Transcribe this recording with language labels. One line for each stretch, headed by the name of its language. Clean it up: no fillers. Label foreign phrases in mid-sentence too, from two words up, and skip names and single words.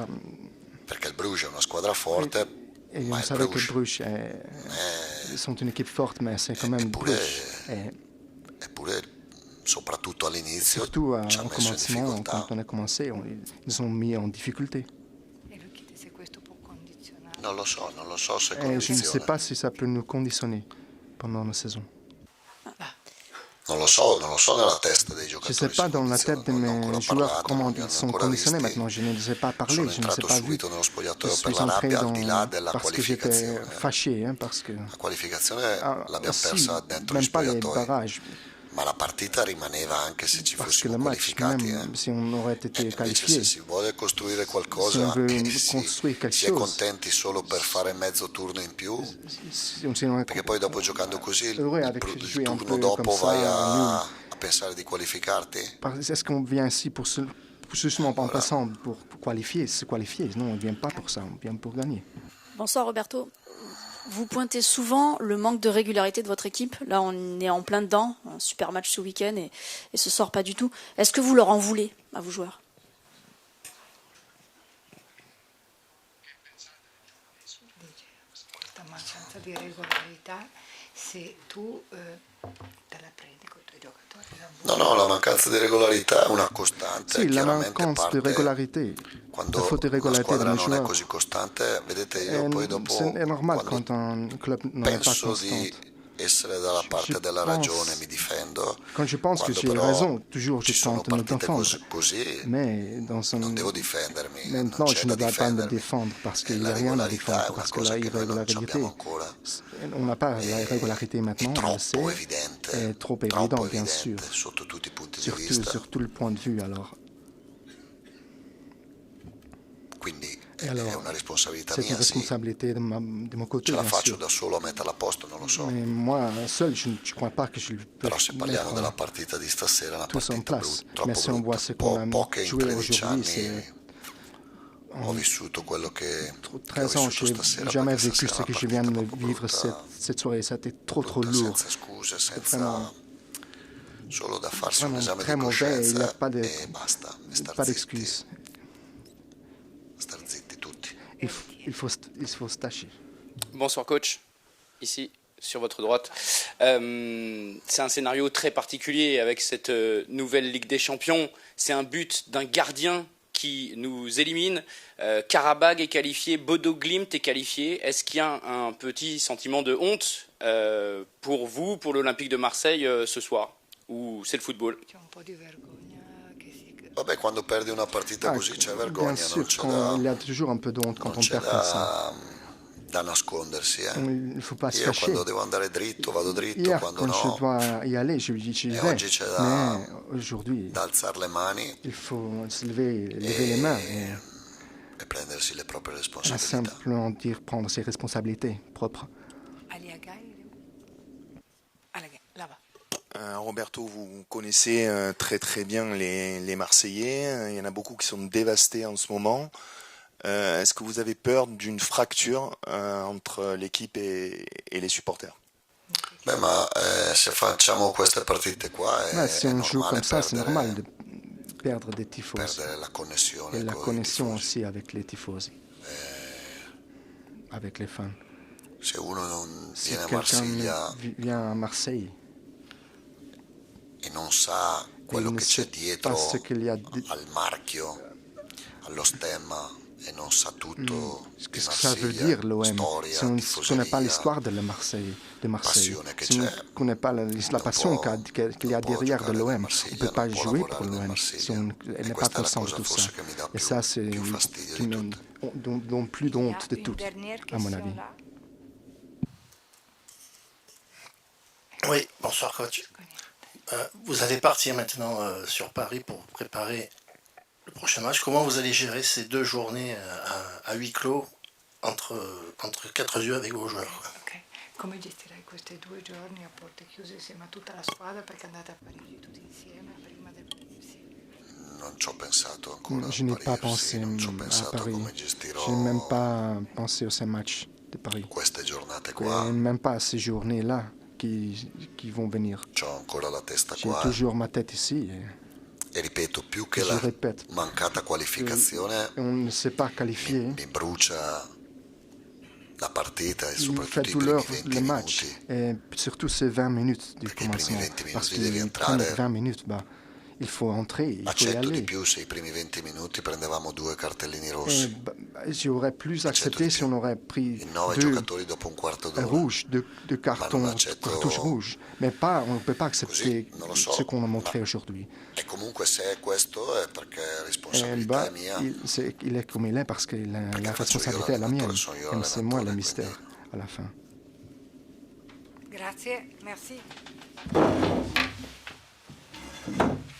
Italian: perché il Bruges è una squadra forte,
French: et
Italian: ma
French: on
Italian: il
French: savait que Bruges Bruges ils sont une équipe forte, mais c'est quand même
Italian: eppure,
French: Bruges. Et
Italian: eppure soprattutto all'inizio
French: surtout
Italian: ci ha
French: au
Italian: messo in
French: commencement,
Italian: difficoltà.
French: quand on a commencé, ils ont mis en difficulté.
Italian: E lui chiede se questo può condizionare. Non lo so se
French: Et je ne sais
Italian: condiziona.
French: pas si ça peut nous conditionner pendant la saison.
Italian: Non lo so nella testa dei
French: Je ne
Italian: giocatori.
French: sais pas
Italian: se
French: dans la
Italian: condizionano,
French: tête de
Italian: non ne ho
French: mes
Italian: ancora
French: joueurs
Italian: parlato,
French: comment
Italian: non mi
French: ils
Italian: hanno
French: sont
Italian: ancora
French: conditionnés.
Italian: visti.
French: Maintenant, je ne les ai pas parlé,
Italian: Sono
French: je ne sais
Italian: entrato
French: pas vu.
Italian: subito nello
French: Je
Italian: spogliatoio per
French: suis
Italian: la
French: entré
Italian: rabbia, al di là
French: dans
Italian: della
French: parce que j'étais
Italian: qualificazione.
French: fâché, parce que
Italian: La qualificazione l'abbiamo
French: aussi,
Italian: persa dentro gli
French: même pas les
Italian: spogliatoi,
French: barrages,
Italian: ma la partita rimaneva anche se ci
French: parce que
Italian: fossimo
French: le match,
Italian: qualificati.
French: même si on aurait été
Italian: Invece
French: qualifié,
Italian: se si vuole costruire
French: si
Italian: qualcosa
French: on veut
Italian: e
French: construire quelque
Italian: si è
French: chose,
Italian: contenti solo per fare mezzo turno in più,
French: si on est
Italian: perché poi dopo giocando così
French: heureux avec
Italian: il
French: jouer un
Italian: turno
French: peu comme
Italian: dopo vai
French: ça, nul.
Italian: a pensare di qualificarti.
French: Est-ce qu'on vient ici pour justement en passant pour qualifier, se qualifier? Non, on ne vient pas pour ça, on vient pour gagner. Bonsoir Roberto. Vous pointez souvent le manque de régularité de votre équipe. Là, on est en plein dedans. Un super match ce week-end et ce soir pas du tout. Est-ce que vous leur en voulez à vos joueurs?
Italian: Dice questa mancanza di regolarità, se tu te la prendi con i tuoi giocatori. No, no, la mancanza di regolarità è una costante, Sì, la chiaramente mancanza di parte regolarità, la quando
French: faute de
Italian: una
French: régularité de
Italian: squadra
French: nos
Italian: non è
French: joueurs.
Italian: così costante, vedete, io poi dopo
French: C'est normal
Italian: quando
French: quand un club n'est pas
Italian: penso
French: constant.
Italian: di essere dalla parte della ragione mi difendo,
French: Quand je pense que
Italian: quando
French: j'ai
Italian: però
French: raison, toujours je
Italian: ci sono
French: tente de me
Italian: partite
French: défendre.
Italian: così,
French: Mais
Italian: non devo difendermi, non
French: maintenant,
Italian: c'è
French: je ne
Italian: da
French: dois pas me
Italian: difendermi.
French: défendre parce qu'il n'y
Italian: La
French: a rien à
Italian: regolarità è
French: défendre,
Italian: una
French: parce que
Italian: cosa
French: la
Italian: che noi non
French: irrégularité,
Italian: abbiamo ancora.
French: on n'a pas la régularité
Italian: È
French: maintenant, on le
Italian: troppo
French: sait,
Italian: evidente,
French: est trop
Italian: troppo
French: évident, bien sûr,
Italian: evidente sotto tutti i punti di
French: surtout
Italian: vista.
French: sur tout le point de vue. Alors,
Italian: Quindi
French: Et
Italian: è
French: alors,
Italian: una responsabilità
French: c'est une
Italian: mia, sì.
French: responsabilité de mon côté,
Italian: Ce la
French: bien
Italian: faccio
French: sûr.
Italian: da solo a metterla a posto, non lo so.
French: Mais moi, seul, je ne crois pas que je peux
Italian: Però se parliamo della
French: mettre
Italian: partita di stasera, è una
French: tous en
Italian: partita
French: place.
Italian: troppo
French: Mais si on voit
Italian: brutta.
French: ce qu'on a
Italian: Poche in
French: joué
Italian: 13
French: aujourd'hui,
Italian: anni
French: c'est
Italian: ho vissuto quello che ho
French: 13 ans,
Italian: vissuto
French: je
Italian: stasera,
French: n'ai jamais
Italian: perché
French: vécu
Italian: stasera
French: ce
Italian: è
French: que
Italian: una
French: je viens de
Italian: partita
French: vivre
Italian: proprio
French: cette soirée. Ça a été trop
Italian: brutta,
French: lourd.
Italian: senza scuse, senza
French: Vraiment,
Italian: solo da farsi un
French: vraiment
Italian: esame
French: très
Italian: di
French: mauvais. Il n'y a
Italian: coscienza
French: pas
Italian: e basta, e star
French: pas
Italian: zitti,
French: d'excuses.
Italian: star zitti tutti.
French: Il faut se tâcher. Bonsoir coach, ici sur votre droite. C'est un scénario très particulier avec cette nouvelle Ligue des Champions. C'est un but d'un gardien qui nous élimine. Karabag est qualifié, Bodo Glimt est qualifié. Est-ce qu'il y a un petit sentiment de honte pour vous, pour l'Olympique de Marseille ce soir? Ou c'est le football?
Italian: C'è un po' di vergogna che si... Vabbè, quando perdi una partita così c'è vergogna,
French: Bien
Italian: non
French: sûr,
Italian: c'è
French: il y a toujours un peu de honte quand on perd comme ça.
Italian: da nascondersi.
French: Il ne faut pas se
Italian: Io
French: cacher.
Italian: quando devo andare dritto vado dritto,
French: Hier,
Italian: quando
French: quand je
Italian: no,
French: dois y aller, j'y vais.
Italian: oggi c'è da-
French: Mais aujourd'hui,
Italian: da alzare le mani
French: il faut se lever les mains
Italian: e prendersi le proprie
French: et
Italian: responsabilità.
French: simplement dire prendre ses responsabilités propres. Là-bas. Roberto, vous connaissez très très bien les Marseillais. Il y en a beaucoup qui sont dévastés en ce moment. Est-ce que vous avez peur d'une fracture entre l'équipe et les supporters?
Italian: Beh, ma se facciamo queste partite qua
French: Si
Italian: è
French: on joue
Italian: normale
French: comme ça, c'est normal
Italian: perdere,
French: de perdre des tifosi.
Italian: perdere la connessione
French: Et la
Italian: con i
French: connexion
Italian: tifosi.
French: aussi avec les tifosi, avec les fans.
Italian: Se uno non
French: Si
Italian: viene a
French: quelqu'un
Italian: Marsiglia
French: vient à Marseille
Italian: e non sa
French: et
Italian: quello
French: il ne
Italian: che c'è
French: sait
Italian: dietro
French: pas ce qu'il y a
Italian: al marchio, allo stemma, e non sa tutto
French: ce
Italian: di
French: que ça veut
Italian: Marsiglia,
French: dire l'OM.
Italian: storia,
French: Si on ne connaît pas
Italian: tifoseria,
French: l'histoire de Marseille,
Italian: passione che
French: si on ne
Italian: c'è,
French: connaît pas la passion qu'il y a
Italian: non può
French: derrière de
Italian: giocare nel
French: l'OM, on ne
Italian: Marsiglia,
French: peut pas
Italian: non può
French: jouer
Italian: lavorare
French: pour
Italian: nel
French: l'OM
Italian: Marsiglia.
French: si on
Italian: E
French: n'est pas
Italian: questa è la
French: conscient de
Italian: cosa
French: tout ça.
Italian: forse che mi dà
French: Et ça, c'est
Italian: più fastidio
French: qui
Italian: di
French: me
Italian: tutte.
French: dont plus d'honte de Une toutes, dernière à mon question avis. là. Oui, bonsoir coach. Vous allez partir maintenant sur Paris pour préparer le prochain match. Comment vous allez gérer ces 2 journées à huis clos entre 4 yeux avec vos joueurs? Ok.
Italian: Come gestirai questi 2 giorni a porte chiuse insieme a tutta la squadra perché andate a Parigi tutti insieme prima del... Sì. Non ci ho pensato ancora
French: Je
Italian: a
French: n'ai pas
Italian: Parigi,
French: pensé
Italian: non ci ho
French: à
Italian: pensato
French: Paris.
Italian: come
French: Je n'ai
Italian: gestirò
French: même pas pensé aux 5 matchs de Paris.
Italian: queste giornate
French: Et
Italian: qua.
French: même pas à ces journées-là qui vont venir.
Italian: C'ho ancora la testa
French: J'ai
Italian: qua
French: toujours ma tête ici.
Italian: e ripeto, più che
French: Je
Italian: la
French: répète,
Italian: mancata qualificazione
French: on ne s'est pas qualifié.
Italian: mi brucia la partita e
French: Il fait
Italian: soprattutto i
French: douleur
Italian: primi 20
French: le match,
Italian: minuti.
French: et surtout ces 20 minutes du
Italian: Perché i primi
French: commencement.
Italian: 20
French: Parce
Italian: minuti devi
French: qu'ils prennent
Italian: entrare.
French: 20 minutes, il faut entrer, il faut y
Italian: Accetto di
French: aller.
Italian: più se i primi 20 minuti prendevamo 2 cartellini
French: Et,
Italian: rossi.
French: j'aurais plus accepté si on aurait pris
Italian: In 9
French: 2
Italian: giocatori dopo un quarto d'ora.
French: rouges, deux cartons,
Italian: non accetto-
French: cartouches rouges. Mais pas, on ne peut pas accepter
Italian: Così, non lo so,
French: ce qu'on a montré
Italian: ma-
French: aujourd'hui.
Italian: E comunque se è questo è perché la
French: Et,
Italian: responsabilità è mia.
French: il est comme il est parce que la
Italian: faccio io
French: responsabilité est la mienne.
Italian: l'allenatore, sono io
French: Et c'est moi le
Italian: l'allenatore,
French: mystère à la fin.
Italian: Grazie, merci.